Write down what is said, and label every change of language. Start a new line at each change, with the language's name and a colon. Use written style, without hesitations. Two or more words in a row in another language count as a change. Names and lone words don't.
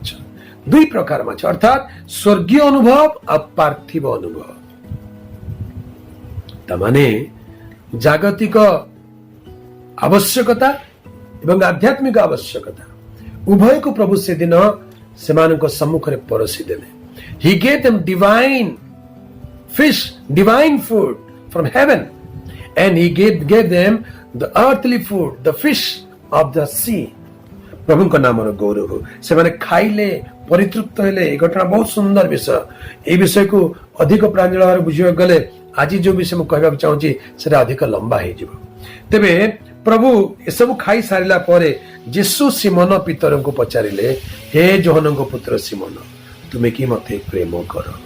Odia: ଦୁଇ ପ୍ରକାର ମାଛ, ଅର୍ଥାତ୍ ସ୍ୱର୍ଗୀୟ ଅନୁଭବ ଆଉ ପାର୍ଥିବ ଅନୁଭବ। ତାମାନେ ଜାଗତିକ ଆବଶ୍ୟକତା ଏବଂ ଆଧ୍ୟାତ୍ମିକ ଆବଶ୍ୟକତା ଉଭୟକୁ ପ୍ରଭୁ ସେଦିନ ସେମାନଙ୍କ ସମ୍ମୁଖରେ ପରସି ଦେଲେ।
English: He gave them divine fish, divine food from heaven, and he gave them the earthly food, the fish of the sea.
Odia: ପ୍ରଭୁଙ୍କ ନାମର ଗୌରବ। ସେମାନେ ଖାଇଲେ, ପରିତୃପ୍ତ ହେଲେ। ଏ ଘଟଣା ବହୁତ ସୁନ୍ଦର ବିଷୟ। এই ବିଷୟକୁ ଅଧିକ ପ୍ରାଞ୍ଜଳ ଭାବରେ ବୁଝିବାକୁ ଗଲେ ଆଜି ଯୋଉ ବିଷୟ ମୁଁ କହିବାକୁ ଚାହୁଁଛି ସେଟା ଅଧିକ ଲମ୍ବା ହେଇଯିବ। ତେବେ ପ୍ରଭୁ ଏସବୁ ଖାଇ ସାରିଲା ପରେ ଯୀଶୁ ସିମୋନ ପିତରଙ୍କୁ ପଚାରିଲେ, ହେ ଯୋହନଙ୍କ ପୁତ୍ର ସିମୋନ, ତୁମେ କି ମତେ ପ୍ରେମ କର?